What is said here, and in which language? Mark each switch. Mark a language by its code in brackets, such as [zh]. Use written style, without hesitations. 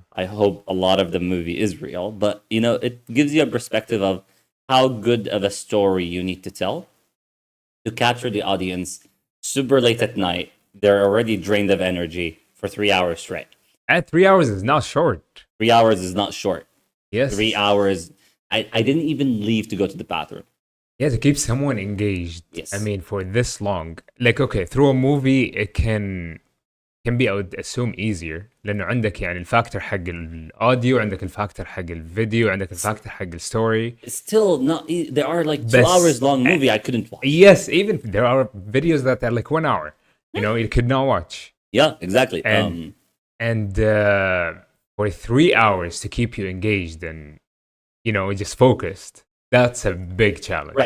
[en] I hope a lot of the movie is real. But, it gives you a perspective of how good of a story you need to tell to capture the audience super late at night. They're already drained of energy for 3 hours straight. At 3 hours is not short. 3 hours is not short. Yes. 3 hours. I didn't even leave to go to the bathroom. Yeah, to keep someone engaged. Yes. I mean, for this long. Like, okay, through a movie, it can be, I would assume, easier. [ar] لأنه عندك يعني الفاكتور حق الأوديو, عندك الفاكتور حق الفيديو, عندك الفاكتور حق الستوري. [en] It's still not. There are like 2 hours long movie I couldn't watch. Yes, even there are videos that are like 1 hour. You know, you could not watch. Yeah, exactly. And for 3 hours to keep you engaged and, you know, just focused, that's a big challenge.